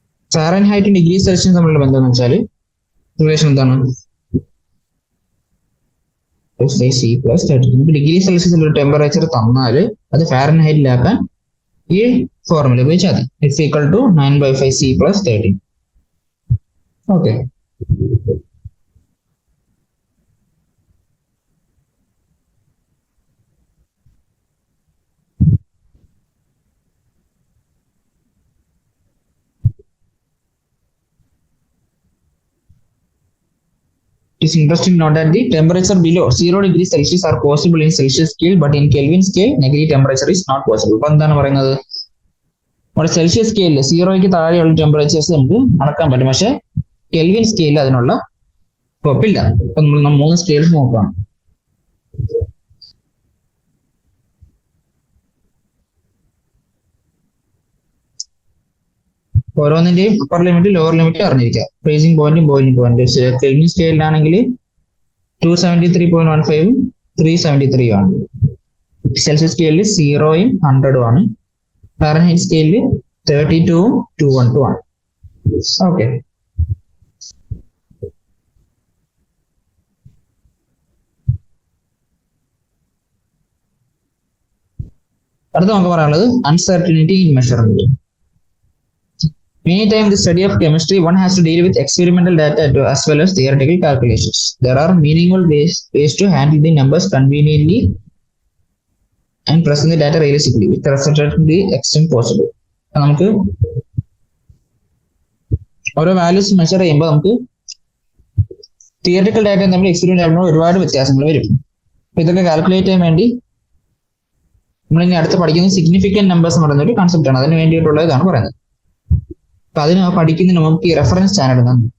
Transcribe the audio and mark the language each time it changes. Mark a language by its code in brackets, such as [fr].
[ml] ഫാരൻഹൈറ്റും degree സെൽഷ്യസും തമ്മിലുള്ള ബന്ധം എന്ന് വെച്ചാൽ റിലേഷൻ എന്താണ്? C plus 30. ഡിഗ്രി സെൽഷ്യസിൽ ടെമ്പറേച്ചർ തന്നാൽ അത് ഫാരൻഹൈറ്റിലാക്കാൻ ഈ ഫോർമുല ഉപയോഗിച്ചാൽ മതി. [en] It's equal to 9/5 C plus 30. Okay, it is interesting to note that the temperature below 0 degrees Celsius are possible in Celsius scale, but in Kelvin scale, negative temperature is not possible. [ml] ഇപ്പൊ എന്താണ് പറയുന്നത്? നമ്മുടെ Celsius സ്കെയിലിൽ 0ക്ക് താഴെയുള്ള temperatures നമുക്ക് അളക്കാൻ പറ്റും, പക്ഷെ കെൽവിൻ സ്കെയിലിൽ അതിനുള്ള സ്കോപ്പില്ല. ഇപ്പൊ നമ്മൾ 3 സ്കെയിൽസ് നോക്കാം. ഓരോന്നിന്റെയും അപ്പർ ലിമിറ്റ് ലോവർ ലിമിറ്റ് അറിഞ്ഞിരിക്കുക. ഫ്രീസിംഗ് പോയിന്റും ബോയിലിംഗ് പോയിന്റും. കെൽവിൻ സ്കെയിലാണെങ്കിൽ 273.15 373 ആണ്. സെൽഷ്യസ് സ്കെയിലിൽ 0യും 100ഉം ആണ്. ഫാരൻഹൈറ്റ് സ്കെയിലിൽ 32ഉം 212 ആണ്. ഓക്കെ, അടുത്ത നമുക്ക് പറയാനുള്ളത് uncertainty in measurement. [en] Many times in the study of chemistry, one has to deal with experimental data as well as theoretical calculations. There are meaningful ways to handle the numbers conveniently and present the data realistically with respect to the extent possible. [ml] നമുക്ക് ഓരോ values measure ചെയ്യുമ്പോൾ നമുക്ക് theoretical data നമ്മൾ experiment ആകുമ്പോൾ ഒരുപാട് വ്യത്യാസങ്ങൾ വരും. അപ്പൊ ഇതൊക്കെ കാൽക്കുലേറ്റ് ചെയ്യാൻ വേണ്ടി നമ്മൾ ഇനി അടുത്ത് പഠിക്കുന്ന സിഗ്നിഫിക്കന്റ് നമ്പേഴ്സ് എന്ന് പറയുന്ന ഒരു കൺസെപ്റ്റ് ആണ്. അതിന് വേണ്ടിയിട്ടുള്ള ഇതാണ് പറയുന്നത്. അപ്പൊ അതിന് പഠിക്കുന്നതിന് നമുക്ക് ഈ റെഫറൻസ് സ്റ്റാൻഡേർഡ് എന്നാണ്.